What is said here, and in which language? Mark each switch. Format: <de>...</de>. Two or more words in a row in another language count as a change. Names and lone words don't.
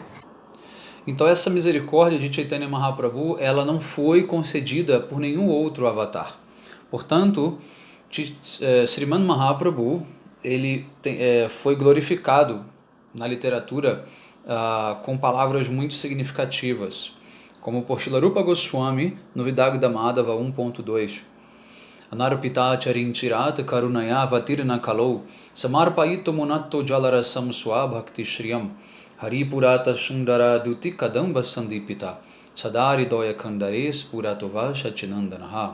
<pt>Então essa misericórdia de Chaitanya Mahaprabhu, ela não foi concedida por nenhum outro avatar. Portanto, Sriman Mahaprabhu, ele foi glorificado na literatura com palavras muito significativas, como por Srila Rupa Goswami no Vidagda Madhava 1.2.</pt> <sa>अनर्पित चरिंचिरात् करुणया वतीर्ण कलौ समर्पयितो मोनतो जलरसम् स्वभक्ति श्रियम् हरिपुरट सुन्दर दुति कदम्ब सन्दीपित सदरि दोय कन्दरेस् पुरतोव शचीनन्दनः.</sa>